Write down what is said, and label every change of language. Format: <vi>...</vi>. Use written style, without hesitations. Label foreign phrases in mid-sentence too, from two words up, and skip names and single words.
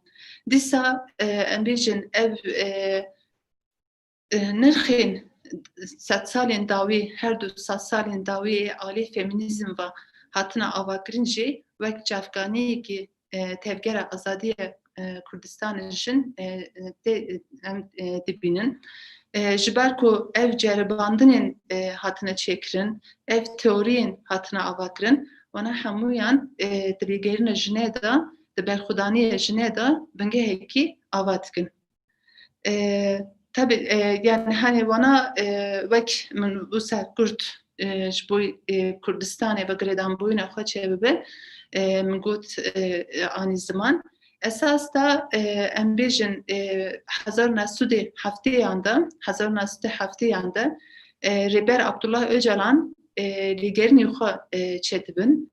<ku>Dîsa em bêjin ev nirxên sed salên dawî, her du sed salên dawî alî feminîzm ve hatina avakirin jî wek çavkaniyekî tevgera azadiya Kurdistanê jin em dibînin. Ji ber ku ev ceribandinên hatine çêkirin, ev teoriyên hatine avakirin, wana hemûyan di rêgerîna jinê de, di berxwedaniyê jinê de bingehekî ava dikin. Tabii yani hani wana wek min wisa Kurd ji bo Kurdistanê ve girêdanbûyîna xwe çêbibe min got anî ziman. Esas da em bêjin 1907 de Rêber Abdullah Öcalan lêgerînê xwe çêdibin.</ku>